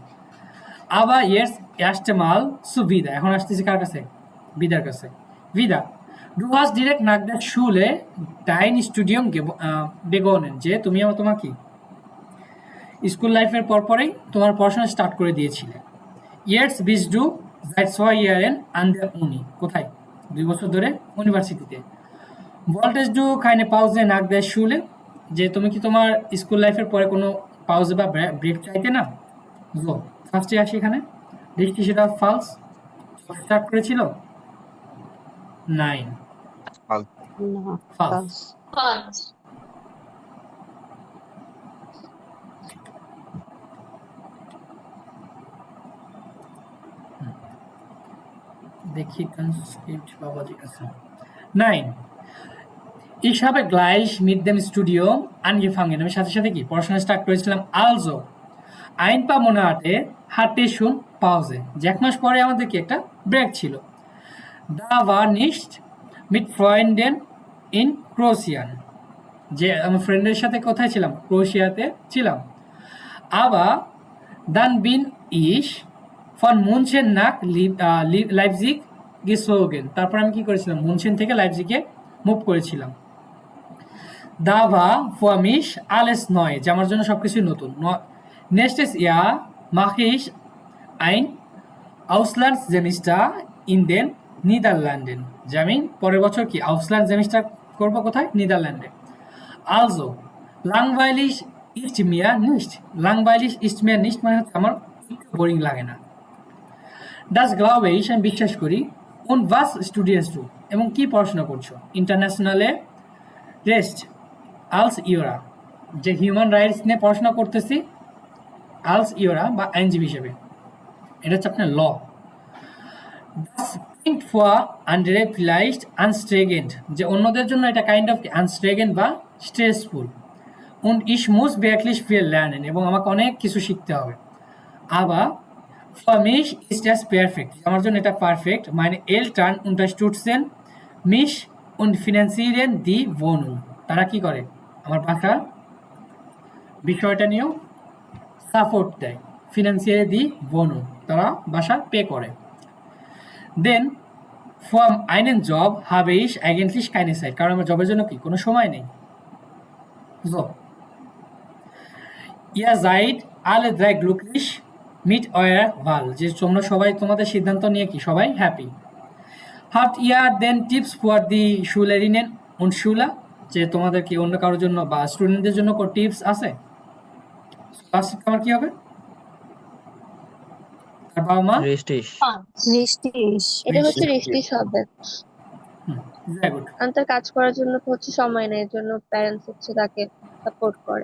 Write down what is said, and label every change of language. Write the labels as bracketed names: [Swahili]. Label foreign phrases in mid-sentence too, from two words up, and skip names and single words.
[German] Aber jetzt erst mal zu Vida, [Bangla] এখন আসতেছি কার কাছে? বিদার কাছে। [German] Vida, du hast direkt nach der Schule dein Studium begonnen, [Bangla] যে তুমি তোমার কি [English] school life [Bangla] পরপরই তোমার পড়াশোনা স্টার্ট করে দিয়েছিলে। [German] Jetzt bist du seit 2 Jahren an der Uni, [Bangla] কোথায়? 2 বছর ধরে ইউনিভার্সিটিতে। [German] Wolltest du keine Pause nach der Schule, [Bangla] যে তুমি কি তোমার [English] school life [Bangla] পরে কোনো পাউজ বা ব্রেক চাইতে না? জো ফার্স্টে আসি এখানে, দেখি সেটা [English] false start [Bangla] করেছিল। 9 ফালস। দেখি ট্রান্সক্রিপ্ট বাবাজি কাছে। [German] 9 Ich habe gleich mit dem Studium angefangen, [Bangla] আমি সাথে সাথে কি পড়াশোনা স্টার্ট করেছিলাম। [German] Also ein paar Monate hatte ich schon Pause, [Bangla] যে 1 মাস পরে আমাদের কি একটা ব্রেক ছিল। [German] Da war nicht mit Freunden in Kroatien, [Bangla] যে আমার ফ্রেন্ডের সাথে কোথায় ছিলাম? ক্রোয়েশিয়াতে ছিলাম। [German] Aber dann bin ich von München nach Leipzig gezogen, [Bangla] তারপর আমি কি করেছিলাম? মুনশেন থেকে লাইপজিগে মুভ করেছিলাম। [German] Da war für mich alles neu, [Bangla] যে আমার জন্য সবকিছু নতুন। [German] Nächstes Jahr mache ich ein Auslandssemester in den Niederlanden, [Bangla] যে আমি পরের বছর কি [German] Ausland Semester [Bangla] করব কোথায়? নিদারল্যান্ডে। [German] Also langweilig ist mir nicht, langweilig ist mir nicht [Bangla] মানে হচ্ছে আমার বোরিং লাগে না। [German] Das glaube ich, [Bangla] আমি বিশ্বাস করি। [German] Und was studierst du, [Bangla] এবং কি পড়াশোনা করছো? [German] Internationales Recht als Jura, [Bangla] যে [English] human rights [Bangla] নিয়ে পড়াশোনা করতেছি, [German] als Jura [Bangla] বা আইনজীবী হিসেবে। এটা হচ্ছে আপনার ল। [German] Das klingt für andere vielleicht anstrengend, [Bangla] যে অন্যদের জন্য এটা [English] kind of [Bangla] আনস্ট্রেগেন্ট বা স্ট্রেসফুল। [German] Und ich muss wirklich viel lernen, [Bangla] এবং আমাকে অনেক কিছু শিখতে হবে। [German] aber für mich ist das perfekt. [Bangla] আমার জন্য এটা পারফেক্ট। [German] Meine Eltern unterstützen mich und finanzieren die Wohnung. [Bangla] তারা কি করে? আমার বাসার বিষয়টা নিয়েও সাপোর্ট দেয়। [German] finanzieren die Wohnung, [Bangla] তারা বাসা পে করে। [German] Denn für einen Job habe ich eigentlich keine Zeit. [Bangla] কারণ আমার জবের জন্য কি কোনো সময় নেই। [German] So. Ihr seid alle drei glücklich mit eurer Wahl. [Bangla] যে তোমরা সবাই তোমাদের সিদ্ধান্ত নিয়ে কি সবাই হ্যাপি। [German] Habt ihr denn Tipps für die Schülerinnen und Schüler? [Bangla] যে তোমাদের কি অন্য কারোর জন্য বা স্টুডেন্টদের জন্য কোনো টিপস আছে? আমার কি হবে? আর বাবা মা? রেস্টিস। রেস্টিস, এটা হচ্ছে রেস্টিস হবে। [English] Very good. [Bangla] কারণ তার কাজ করার জন্য তো হচ্ছে সময় নেই, এর জন্য প্যারেন্টস হচ্ছে তাকে সাপোর্ট করে।